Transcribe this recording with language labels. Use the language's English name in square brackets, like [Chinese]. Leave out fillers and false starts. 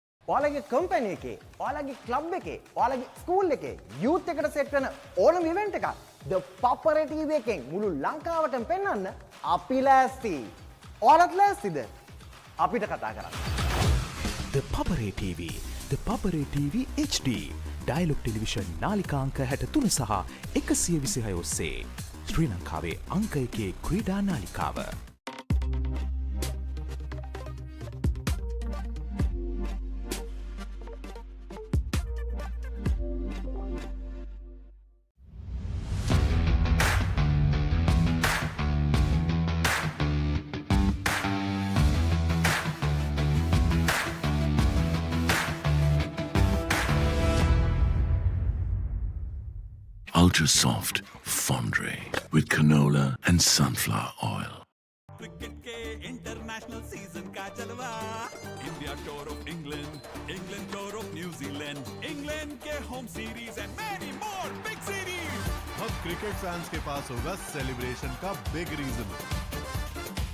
[Sinhala] ඔයාලගේ කම්පැනි එකේ, ඔයාලගේ ක්ලබ් එකේ, ඔයාලගේ ස්කූල් එකේ යූත් එකට සෙට් වෙන ඕනම ඉවෙන්ට් එකක් The Papare TV එකෙන් මුළු ලංකාවටම පෙන්වන්න අපි ලෑස්ති. ඔයාලත් ලෑස්තිද? අපිට කතා කරන්න. The Papare TV, The Papare TV HD, Dialog Television නාලිකාංක 63 සහ 126 ඔස්සේ ශ්‍රී ලංකාවේ අංක 1 ක්‍රීඩා නාලිකාව. [English] Ultra soft fondue with canola and sunflower oil. [Hindi] Cricket के इंटरनेशनल सीजन का जलवा, India tour of England, England tour of New Zealand, England के home series and many more big series. अब क्रिकेट फैंस के पास होगा सेलिब्रेशन का बिग रीजन।